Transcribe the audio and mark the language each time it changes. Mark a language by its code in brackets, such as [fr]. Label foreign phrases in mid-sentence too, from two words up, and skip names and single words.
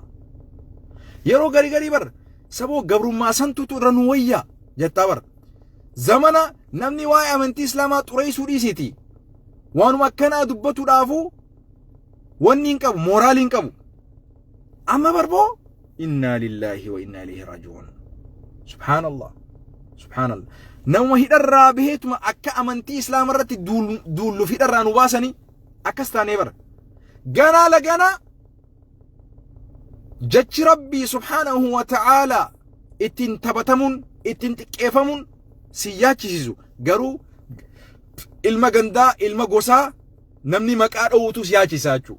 [om] Yeroo garii bar saboo gabrummaa santuutu irra nu wayyaa jettaa bar. Zamana namni waa'ee amantii Islaamaa xureessuu dhiisiti. Waanuma akkanaa dubbatuudhaafuu wanni hin qabu, mooraalii hin qabu. Amma barboo [ar] إنا لله وإنا إليه راجعون. سبحان الله. سبحان الله. [om] Nama hidharraa baheetuma akka amantii Islaamaa irratti duulluuf hidharraa nu baasanii akkas taanee bara. Ganaa laganaa jechi Rabbii [ar] سبحانه وتعالى [om] ittiin taphatamuun ittiin xiqqeeffamuun si yaachisisu garuu ilma gandaa ilma gosaa namni maqaa dhowwutu si yaachisa jechuudha.